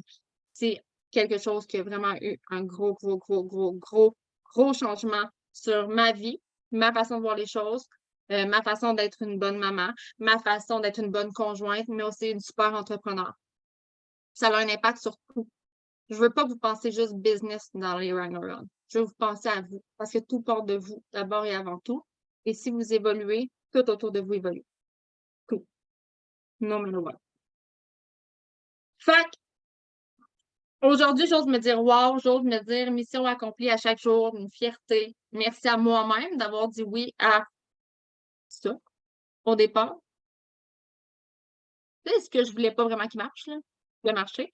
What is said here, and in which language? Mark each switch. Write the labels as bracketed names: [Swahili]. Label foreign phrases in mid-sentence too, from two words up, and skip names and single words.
[French] C'est quelque chose qui a vraiment eu un gros, gros, gros, gros, gros, gros changement sur ma vie, ma façon de voir les choses, ma façon d'être une bonne maman, ma façon d'être une bonne conjointe, mais aussi une super entrepreneur. Ça a un impact sur tout. Je veux pas que vous pensiez juste business dans les Rhino Run. Je veux vous penser à vous, parce que tout part de vous, d'abord et avant tout. Et si vous évoluez, tout autour de vous évolue. Tout. [English] No matter what. [French] Fait aujourd'hui, j'ose me dire wow, j'ose me dire mission accomplie à chaque jour, une fierté. Merci à moi-même d'avoir dit oui à ça au départ. C'est ce que je voulais pas vraiment qu'il marche, là, le marché.